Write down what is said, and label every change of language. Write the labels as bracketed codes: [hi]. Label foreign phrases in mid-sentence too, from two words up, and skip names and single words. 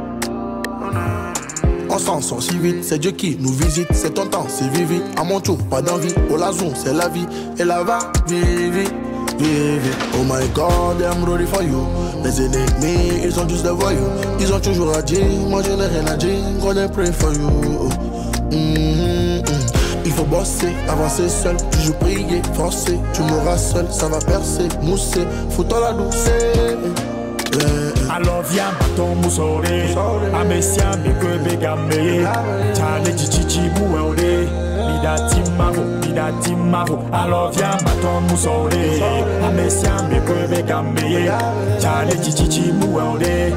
[fr] On s'en sort si vite, c'est Dieu qui nous visite, c'est ton temps, c'est vivi, à mon tour, pas d'envie, au lazon, c'est la vie, et la va, vivi. [en] Oh my God, I'm ready for you. [fr] Les ennemis, ils sont juste des voyous, ils ont toujours à dire, moi je n'ai rien à dire, [en] gonna pray for you. [fr] Il faut bosser, avancer seul, toujours prier, forcer. Tu mourras seul, ça va percer, mousser, foutant la douceur. Alors viens baton moussoré. Amesia mekwe begame. Chale chichichi mouere. Midati mavo. Alors viens baton moussoré. Amesia mekwe begame. Chale chichichi mouere.